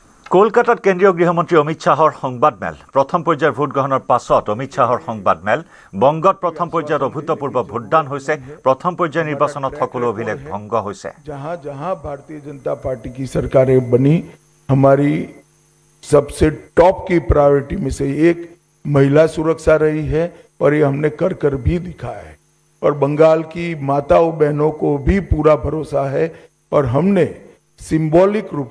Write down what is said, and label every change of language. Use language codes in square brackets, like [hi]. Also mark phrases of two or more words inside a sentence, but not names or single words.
[as] কলকাতাত কেন্দ্ৰীয় গৃহমন্ত্ৰী অমিত শ্বাহৰ সংবাদমেল প্ৰথম পৰ্যায়ৰ ভোটগ্ৰহণৰ পাছত অমিত শ্বাহৰ সংবাদমেল বংগত প্ৰথম পৰ্যায়ত অভূতপূৰ্ব ভোটদান হৈছে প্ৰথম পৰ্যায়ৰ নিৰ্বাচনত সকলো অভিলেখ ভংগ হৈছে [hi] जहां जहां भारतीय जनता पार्टी की सरकारें बनी हमारी सबसे टॉप की प्रायोरिटी में से एक महिला सुरक्षा रही है और ये हमने कर कर भी दिखाया है और बंगाल की माताओं बहनों को भी पूरा भरोसा है और हमने सिंबॉलिक रूप